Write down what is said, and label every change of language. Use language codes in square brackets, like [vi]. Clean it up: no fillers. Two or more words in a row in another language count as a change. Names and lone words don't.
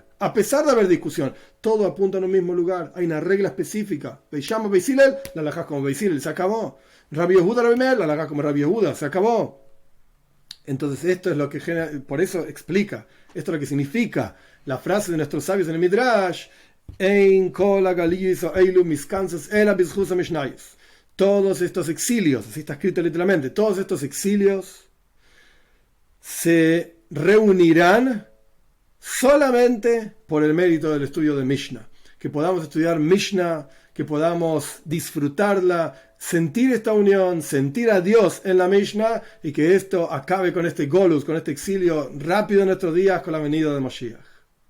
[es] A pesar de haber discusión, todos apuntan a un mismo lugar. Hay una regla específica. Veishama Beisilel, la alajás como Beisilel, se acabó. Rabbi Yehuda Rabbi Meir, la alajás como Rabbi Yehuda, se acabó. Entonces esto es lo que genera, por eso explica, esto es lo que significa la frase de nuestros sabios en el Midrash, [he] אין כל הגליות האלו מתכנסות אלא בזכות המשניות. [es] Todos estos exilios, así está escrito literalmente, todos estos exilios se reunirán solamente por el mérito del estudio de Mishnah. Que podamos estudiar Mishnah, que podamos disfrutarla, sentir esta unión, sentir a Dios en la Mishnah, y que esto acabe con este golus, con este exilio rápido en nuestros días con la venida de Mashiach.